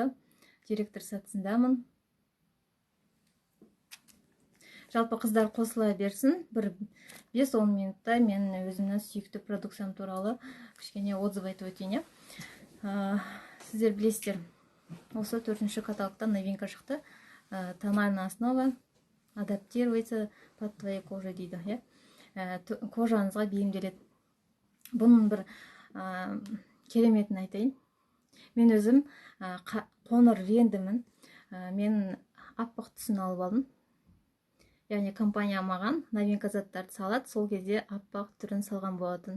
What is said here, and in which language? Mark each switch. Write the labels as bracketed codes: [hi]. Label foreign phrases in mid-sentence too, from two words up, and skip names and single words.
[kk] Директор сатысындамын. Жалпы қыздар қосыла берсін. 5-10 минутта мен өзімнің сүйікті продукциям туралы кішкене отзыв айтып өтейін. Сіздер білесіздер, осы 4-ші каталогтан новинка шықты. [ru] Тональная основа адаптируется под твоей кожей дейді. [kk] Кожаңызға бейімделеді. Бұның бір кереметін айтайын. Мен өзім қоңыр реңдімін. Мен аппақ түсін алып алдым. Яғни компания маған новинка заттарды салады, сол кезде аппақ түрін салған болатын.